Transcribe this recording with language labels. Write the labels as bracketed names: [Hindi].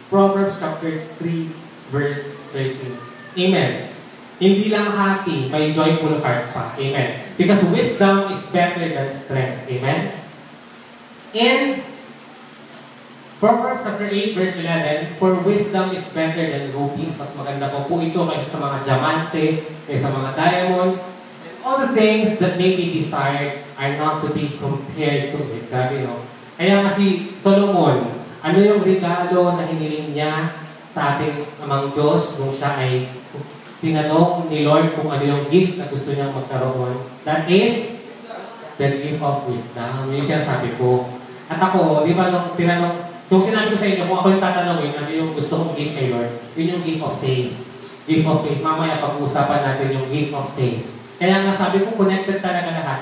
[English] Proverbs chapter 3, verse 13. Amen. [Filipino] Hindi lang happy, may joyful heart pa. Amen. [English] Because wisdom is better than strength. Amen. In Proverbs chapter 8, verse 11, for wisdom is better than rubies. [Filipino] Mas maganda po ito kaysa sa mga diamante, kaysa sa mga diamonds. [English] And all the things that may be desired are not to be compared to it. [Filipino] Grabe, no? Kaya nga si Solomon, ano yung regalo na hiniling niya sa ating amang Diyos nung siya ay tinanong ni Lord kung ano yung gift na gusto niyang magkaroon? [English] That is the gift of wisdom. [Filipino] Yung siya sabi ko. At ako, di ba nung tinanong, kung sinabi ko sa inyo, kung ako yung tatanungin, ano yung gusto kong gift kay Lord, yun yung gift of faith. Gift of faith. Mamaya pag-uusapan natin yung gift of faith. Kaya nga sabi ko, connected talaga lahat.